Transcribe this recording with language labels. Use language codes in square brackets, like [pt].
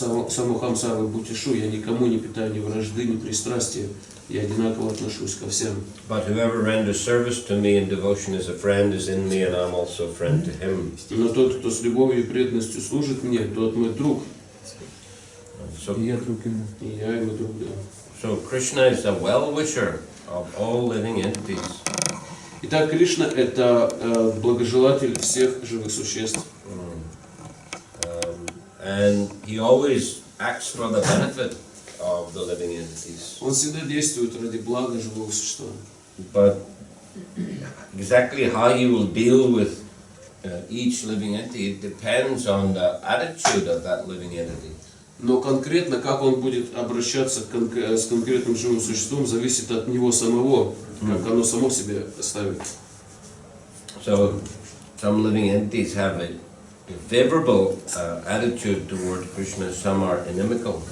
[sa] Самухам сарва бутишу, [ru] я никому не питаю ни вражды, ни пристрастия, я одинаково отношусь ко всем. [en] But whoever renders service to me in devotion as a friend is in me, and I'm also a friend to him. [ru] Но тот, кто с любовью и преданностью служит мне, тот мой друг. И я друг ему. И я ему друг, да. [en] So Krishna is a well-wisher of all living entities. [ru] Итак, Кришна – это благожелатель всех живых существ. [en] And he always acts for the benefit of the living entities. [ru] Он всегда действует ради блага живого существа. [en] But exactly how he will deal with each living entity, it depends on the attitude of that living entity. [ru] Но конкретно, как он будет обращаться с конкретным живым существом, зависит от него самого, как оно само себе ставит. [en] So, some living entities have a favorable attitude toward Krishna, some are inimical.